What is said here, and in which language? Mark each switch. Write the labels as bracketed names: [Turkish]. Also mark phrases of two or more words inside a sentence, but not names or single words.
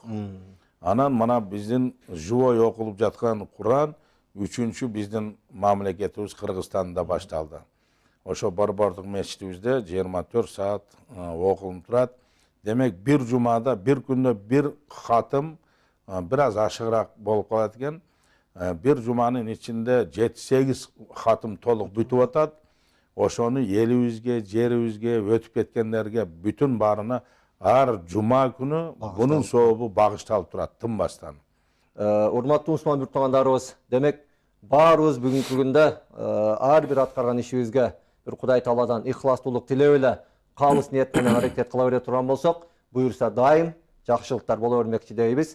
[Kyrgyz] Анан мына биздин живой окулуп жаткан Куран 3-чү биздин мамлекетибиз Кыргызстанда башталды. Ошо борбордук мечитибизде 24 саат окулуп турат. Демек бир жумада, бир күндө бир хатым бир аз ашыгыраак болуп калат экен. Бир жуманын ичинде 7-8 hatım толук бүтүп атат. Ошону элибизге, жерибизге, өтүп кеткендерге бүтүн баарына ар жума күнү bunun сообу багышталып турат тынбастан. Урматтуу мусулман биртугандарыбыз, демек баарыбыз бүгүнкү күндө ар бир аткарган ишибизге бир Кудай Тааладан ихластуулук тилеп эле калыс ниет менен аракет кыла бере турган болсок, буюрса дайым жакшылыктар боло бермекчи дейбиз.